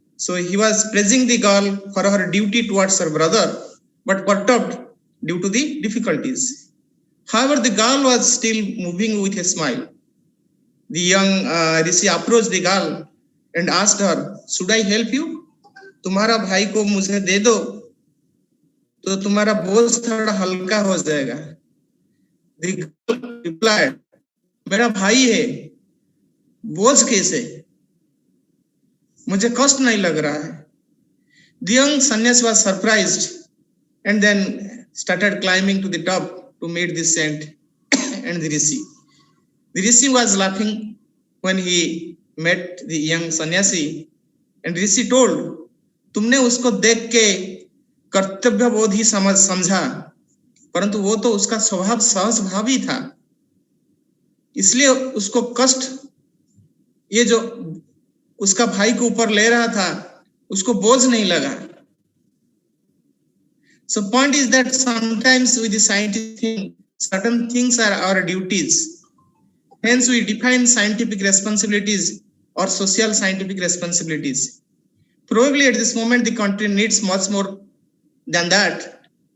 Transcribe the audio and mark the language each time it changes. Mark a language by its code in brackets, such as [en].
[en] So he was praising the girl for her duty towards her brother, but perturbed due to the difficulties. However, the girl was still moving with a smile. The young rishi approached the girl and asked her, "Should I help you? [hi] तुम्हारा भाई को मुझे दे दो तो तुम्हारा बोझ थोड़ा हल्का हो जाएगा." [en] The girl replied, [hi] "मेरा भाई है, बोझ कैसे? मुझे कष्ट नहीं लग रहा है." [en] The young sannyasi was surprised and then started climbing to the top to meet the saint and the rishi. The rishi was laughing when he met the young sannyasi, and rishi told, [hi] "तुमने उसको देख के कर्तव्य बोध ही समझा, परंतु वो तो उसका स्वभाव सहज भावी था, इसलिए उसको कष्ट ये जो उसका भाई को ऊपर ले रहा था उसको बोझ नहीं लगा." [en] So point is that sometimes with the scientific thing, certain things are our duties. Hence we define scientific responsibilities or social scientific responsibilities. Probably at this moment the country needs much more than that.